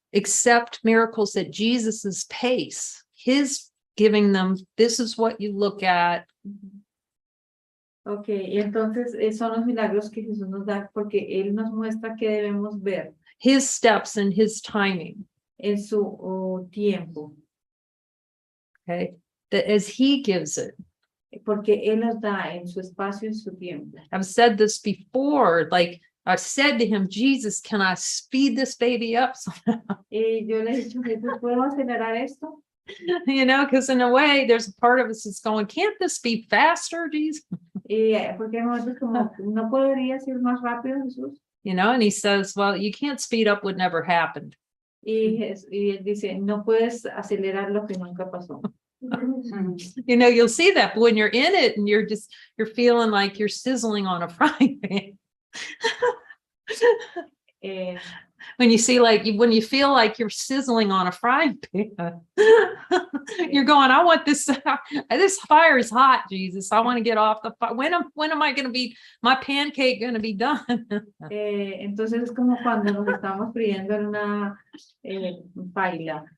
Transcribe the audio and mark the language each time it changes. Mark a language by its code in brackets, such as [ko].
[en] Accept miracles at Jesus's pace. His giving them, this is what you look at. [es] Okay, y entonces son los milagros que Jesús nos da porque él nos muestra que debemos ver. [en] His steps and his timing. [es] En su tiempo. [en] Okay, that as he gives it. [es] Porque él nos da en su espacio, en su tiempo. [en] I've said this before, like I said to him, Jesus, can I speed this baby up somehow? [es] Y yo le he dicho, Jesús, ¿puedo acelerar esto? [en] Because in a way, there's a part of us that's going, can't this be faster, Jesus? [es] Porque nosotros como, ¿no podrías ir más rápido, Jesús? [en] And he says, well, you can't speed up what never happened. [es] Y él dice, no puedes acelerar lo que nunca pasó. [en] You'll see that when you're in it and you're feeling like you're sizzling on a frying pan. When you feel like you're sizzling on a frying pan, you're going, I want this fire is hot, Jesus. I want to get off the fire. When am I going to be, my pancake going to be done? [es] Entonces es como cuando nos estamos friendo en una paila.